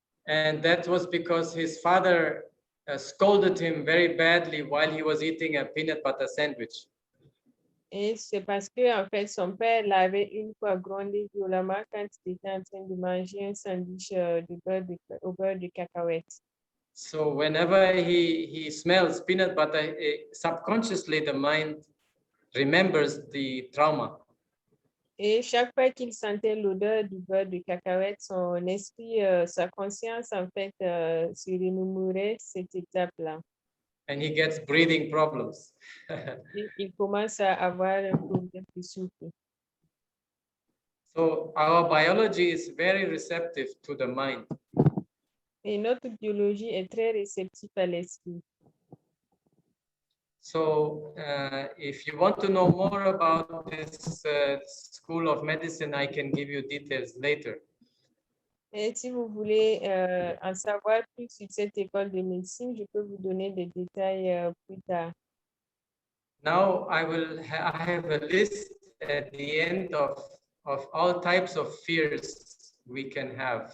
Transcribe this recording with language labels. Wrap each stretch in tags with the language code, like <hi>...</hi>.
<en>And that was because his father scolded him very badly while he was eating a peanut butter sandwich.</en> <fr>Et c'est parce que, en fait, son père l'avait une fois grondé violemment quand il était en train de manger un sandwich au beurre de cacahuète.</fr> <en>So whenever he smells peanut butter, subconsciously the mind remembers the trauma.</en> <fr>Et chaque fois qu'il sentait l'odeur du beurre de cacahuète, son esprit, sa conscience, en fait, se remémorait cette étape-là.</fr> <en>And he gets breathing problems.</en> <fr>Et il commence à avoir un problème de souffle.</fr> <en>So our biology is very receptive to the mind.</en> <fr>Et notre biologie est très réceptive à l'esprit.</fr> <en>So if you want to know more about this school of medicine, I can give you details later.</en> <fr>Et si vous voulez en savoir plus sur cette école de médecine, je peux vous donner des détails plus tard.</fr> <en>Now I have a list at the end of all types of fears we can have.</en>